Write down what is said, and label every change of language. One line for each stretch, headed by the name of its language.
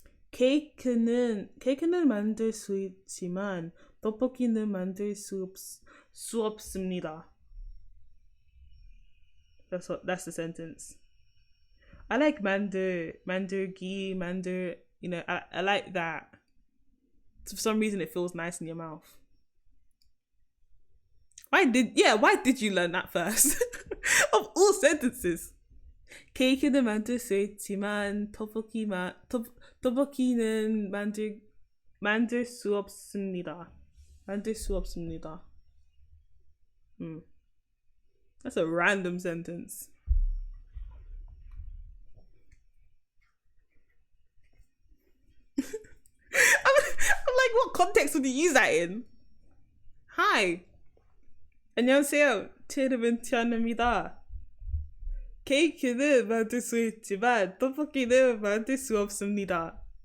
Korean: 케이크는 만들 수 있지만 떡볶이는 만들 수 없습니다.
English: That's the sentence. I like 만들기, you know, I like that. For some reason it feels nice in your mouth. Why did you learn that first? Of all sentences.
Korean: 케이크는 만들 수 있지만 떡볶이는 만들 수 없습니다. 만들 수 없습니다.
English: That's a random sentence. I'm like, what context would you use that in? Hi.
Korean: 안녕하세요. 제 이름은 티아나입니다. 케이크는 만들 수 있지만 떡볶이는 만들 수 없습니다.